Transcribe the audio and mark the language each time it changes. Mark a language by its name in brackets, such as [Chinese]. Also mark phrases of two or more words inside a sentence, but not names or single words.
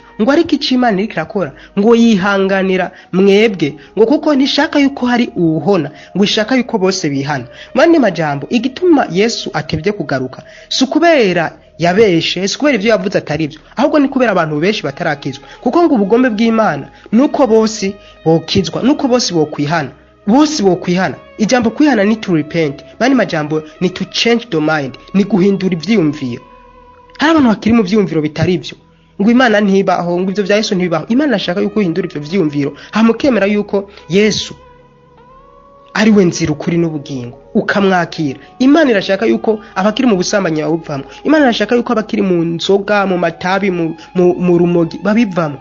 [Rundi] Ngo ariko ico Imana iriko irakora, ngo yihanganira mwebwe, ngo kuko ntishaka yuko hari uwuhona, ngo ishaka yuko bose bihana. Mani majambo, igituma Yesu atebye kugaruka si kubera yabeshe, si kubera ivyo yavuze atari byo, ahubwo ni kubera abantu benshi batarakizwa. Kuko ngo ubugombe bw'Imana nuko bose bokizwa, nuko bose bokwihana. bose bo kwihana. Ijambo kwihana ni [English] to repent, [Rundi] bani majambo ni [English] to change the mind, [Rundi] ni guhindura ivyiyumviro. Hari abantu bakiri mu vyiyumviro bitari byo, ngo Imana ntibaho, ngo ivyo vya Yesu ntibaho. Imana ashaka yuko uhindura ivyo vyiyumviro, hamukemera yuko Yesu ari we nzira ukuri n'ubugingo, ukamwakira. Imana irashaka yuko abakiri mu busambanyi babuvamo. Imana irashaka yuko abakiri mu nzoga, mu matabi, mu rumogi babivamo.